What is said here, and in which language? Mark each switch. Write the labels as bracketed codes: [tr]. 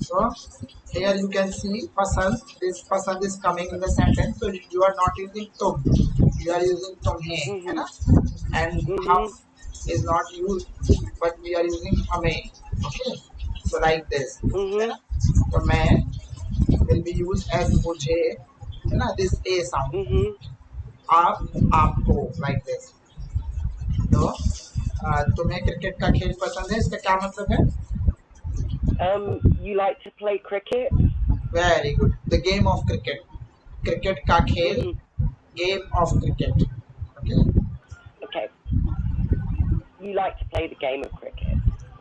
[en] So here you can see pasand. This pasand is coming in the sentence. So you are not using tum. You are using tumhe, है Mhm. ना? And hum Mhm. is not used, but we are using hame. Okay. So like this, है Mhm. [hi] ना? तो मैं [en] will be used as [hi] मुझे, है ना? [en] This a sound. Mhm. [hi] आप, आपको, [en] like this. [hi] तो तुम्हें क्रिकेट का खेल पसंद है, इसका क्या मतलब है? [en] You like to play cricket? Very good, the game of cricket, [hi] cricket का खेल, Mhm. [en] Game of cricket. Okay, Okay. You like to play the game of cricket.